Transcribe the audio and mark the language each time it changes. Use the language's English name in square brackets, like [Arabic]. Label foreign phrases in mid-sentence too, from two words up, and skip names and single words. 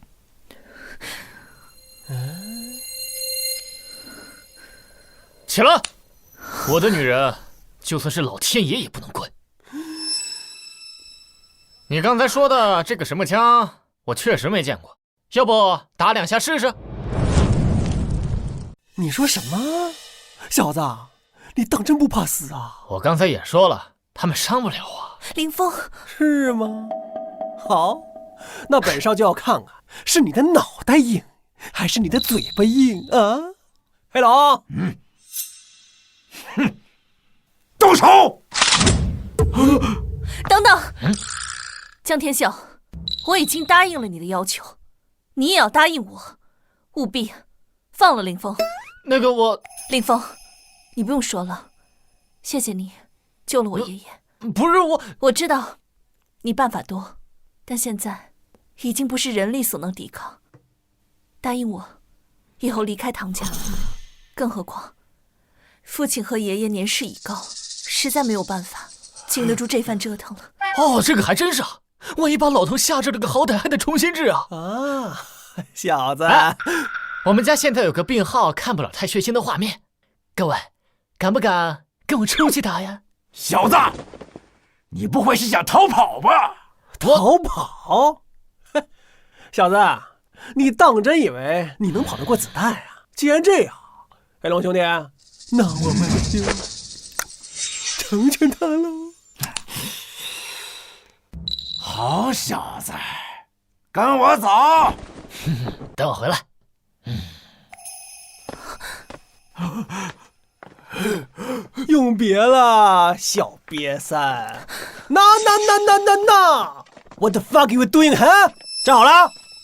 [Chinese] 起來！我的女人，就算是老天爺也不能滾。你剛才說的這個什麼槍，我確實沒見過，要不打2下試試？你說什麼？小子，你當真不怕死啊？我剛才也說了，他們傷不了我。林峰，是嗎？好，那本少就要看看是你的腦袋硬，還是你的嘴巴硬啊？黑龍，動手！等等，江天笑，我已經答應了你的要求，你也要答應我，務必放了林峰。那個我，林峰，你不用說了，謝謝你救了我爺爺。不是我，我知道你辦法多，但現在已經不是人力所能抵抗。答應我，以後離開唐家。更何況，父親和爺爺年事已高，實在沒有辦法經得住這番折騰了。哦，這個還真是啊！萬一把老頭嚇着了個好歹，還得重新治啊！啊，小子。我們家現在有個病號，看不了太血腥的畫面。各位，敢不敢跟我出去打呀？小子，你不會是想逃跑吧？逃跑？小子，你當真以為你能跑得過子彈呀？既然這樣，黑龍兄弟，那我們就成全他嘍。好小子，跟我走。等我回來。永別了，小癟三。 [English] 那 What the fuck you doing, [Chinese] huh? 站好了。